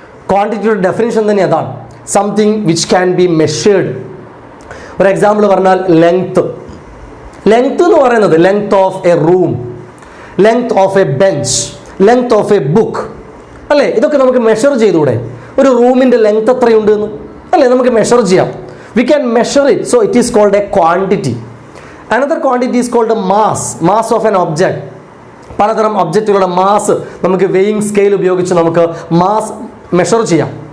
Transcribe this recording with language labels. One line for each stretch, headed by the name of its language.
Malayalam: ക്വാണ്ടിറ്റിയുടെ definition തന്നെ അതാണ്,
English: Something which can be measured.
Malayalam: ഒരു എക്സാമ്പിൾ പറഞ്ഞാൽ ലെങ്ത് എന്ന് പറയുന്നത്
English: length of a room, length of a bench, length of a book,
Malayalam: അല്ലേ? ഇതൊക്കെ നമുക്ക് മെഷർ ചെയ്തുകൂടെ? ഒരു റൂമിൻ്റെ ലെങ്ത് എത്രയുണ്ട് എന്ന്, അല്ലേ? നമുക്ക് മെഷർ ചെയ്യാം.
English: We can measure it, so it is called a quantity. Another quantity is called a mass of an object.
Malayalam: പലതരം ഒബ്ജക്റ്റുകളുടെ മാസ് നമുക്ക് വെയിങ് സ്കെയിൽ ഉപയോഗിച്ച് നമുക്ക് മാസ് മെഷർ ചെയ്യാം.